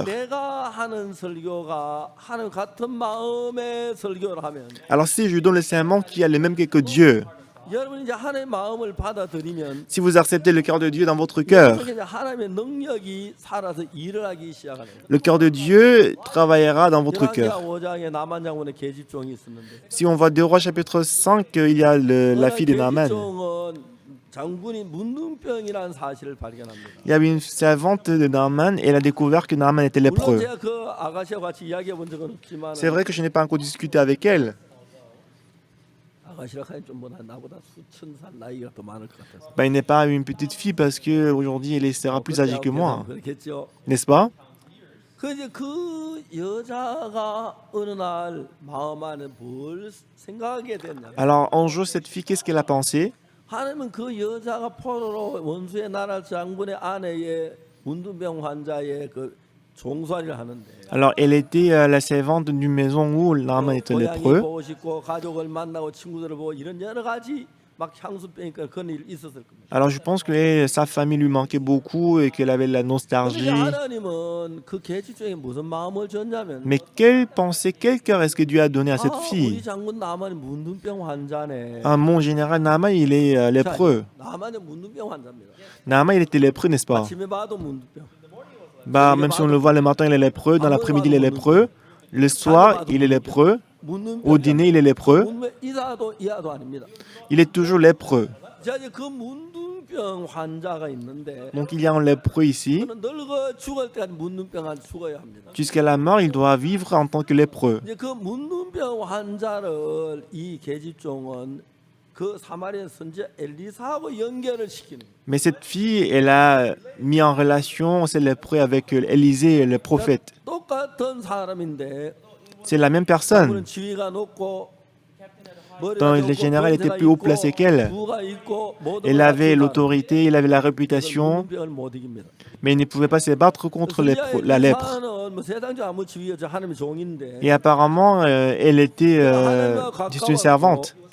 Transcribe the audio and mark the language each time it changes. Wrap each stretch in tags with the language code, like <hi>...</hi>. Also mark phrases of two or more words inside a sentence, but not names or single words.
<ko>내가 하는 설교가 하는 같은 마음의 설교를 하면</ko> <fr>alors si je donne le serment qui a le même cœur que Dieu,</fr> <ko>여러분 이제 하나님의 마음을 받아들이면</ko> <fr>si vous acceptez le cœur de Dieu dans votre cœur,</fr> <ko>이제 하나님의 능력이 살아서 일을 하기 시작하는 거예요.</ko> <fr>le cœur de Dieu travaillera dans votre</fr> <ko>열왕기하</ko> <fr>cœur.</fr> <ko>5장에 나만 장군의 계집종이 있었는데</ko> <fr>Si on voit 2 Rois chapitre 5, il y a la fille de Naaman.</fr> <ko>계집종은 장군이 문둥병이라는 사실을 발견합니다.</ko> <fr>Il y avait une servante de Naaman et elle a découvert que Naaman était</fr> <ko>물론</ko> <fr>lépreux.</fr> <ko>제가 그 아가씨와 같이 이야기해 본 적은 없지만</ko> <fr>C'est vrai que je n'ai pas encore discuté avec elle.</fr> <ko>아가씨라 하니 좀 나보다 수천 살 나이가 더 많을 것 같아서.</ko> <fr>Il n'est pas une petite fille parce qu'aujourd'hui elle sera plus âgée que moi,</fr> <ko>그렇겠죠.</ko> <fr>n'est-ce pas?</fr> <ko>그 여자가 어느 날 마음 안에 뭘 생각하게 됐냐?</ko> <fr>Alors un jour, cette fille, qu'est-ce qu'elle a pensé?</fr> <ko>하나님은 그 여자가 포로로 원수의 나라 장군의 아내의 문둥병 환자의 그 종살이를 하는데.</ko> <fr>Alors elle était la servante d'une maison où Naaman était</fr> <ko>고향이</ko> <fr>lépreux.</fr> <ko>보고 싶고 가족을 만나고 친구들을 보고 이런 여러 가지 막 향수 빼니까 그런 일 있었을 겁니다.</ko> <fr>Alors je pense que sa famille lui manquait beaucoup et qu'elle avait de la</fr> <ko>근데</ko> <fr>nostalgie.</fr> <ko>하나님은 그 계집종에 무슨 마음을 줬냐면</ko> <fr>Mais quelle pensée, quel cœur est-ce que Dieu a donné à cette</fr> <ko>우리</ko> <fr>fille?</fr> <ko>장군 나만이 문둥병 환자네.</ko> <fr>Ah, mon général Naaman, il est lépreux.</fr> <ko>나만이 문둥병 환자입니다.</ko> <fr>Naaman, il était lépreux, n'est-ce pas?</fr> <ko>아침에 봐도 문둥병.</ko> <fr>Bah, même si on le voit le matin, il est lépreux. Dans l'après-midi, il est lépreux. Le soir, il est lépreux. Au dîner, il est lépreux.</fr> <ko>이사도 이하도 아닙니다.</ko> <fr>Il est toujours lépreux.</fr> <ko>자, 이제 그 문둥병 환자가 있는데</ko> <fr>Donc il y a un lépreux ici.</fr> <ko>그는 늙어 죽을 때까지 문둥병 환자 죽어야 합니다.</ko> <fr>Jusqu'à la mort, il doit vivre en tant que lépreux.</fr> <ko>이제 그 문둥병 환자를 이 계집종은 그 사마리아 선지자 엘리사하고 연결을 시키는.</ko> <fr>Mais cette fille, elle a mis en relation ces lépreux avec Élisée, le prophète.</fr> <ko>똑같은 사람인데</ko> <fr>C'est la même</fr> <ko>그는</ko> <fr>personne.</fr> <ko>지위가 높고</ko> <fr>Dans le général, il était plus haut placé qu'elle. Il avait l'autorité, il avait la réputation, mais il ne pouvait pas se battre contre la lèpre. Et apparemment, elle était juste une servante.</fr>